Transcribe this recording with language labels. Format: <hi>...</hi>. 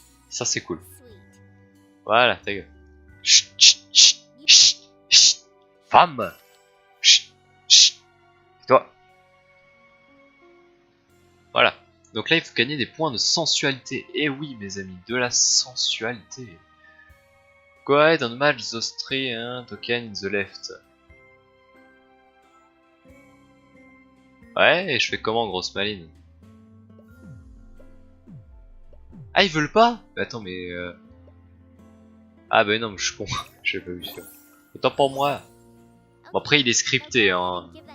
<fr>Ça c'est cool. Voilà, ta gueule. Chut, chut, chut, chut, chut. Femme. Chut, chut. Et toi. Voilà. Donc là, il faut gagner des points de sensualité. Et oui, mes amis, de la sensualité.</fr> <en>Go ahead and match those three token in the left.</en> <fr>Ouais, et je fais comment, grosse maline? Ah, ils veulent pas? Mais attends, mais... Ah bah non, mais je suis con. J'ai pas vu ça. Autant pour moi. Bon, après, il est scripté, hein.</fr>